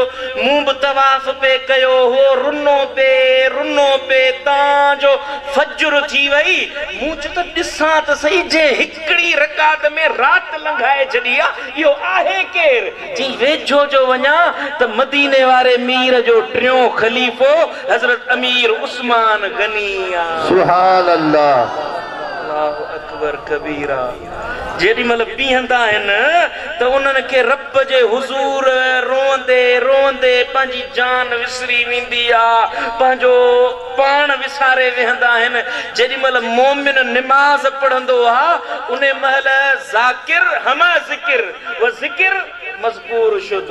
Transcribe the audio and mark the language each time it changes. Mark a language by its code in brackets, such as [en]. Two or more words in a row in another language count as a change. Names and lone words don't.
[sd] मूं बि तवाफ़ पे कयो हो, रुनो पे तांजो फज्र थी वई। मूं चयो त ॾिसां त सही, जे हिकिड़ी रकात में राति लंघाए छॾी आहे, इहो आहे केरु? जी वेझो जो वञा त मदीने वारे मीर जो टियों ख़लीफ़ो हज़रत अमीर उस्मान गनी आहे। [ar] سبحان الله. الله أكبر كبيرا. [sd] जेॾी महिल बीहंदा आहिनि त उन्हनि खे रब जे हुज़ूर रोंदे रोंदे पंहिंजी जान विसरी वेंदी आहे, पंहिंजो पाण विसारे वेहंदा आहिनि। जेॾी महिल मोमिन निमाज़ पढ़ंदो आहे उन महिल [fa] ذاکر همه ذکر و ذکر مذکور شد.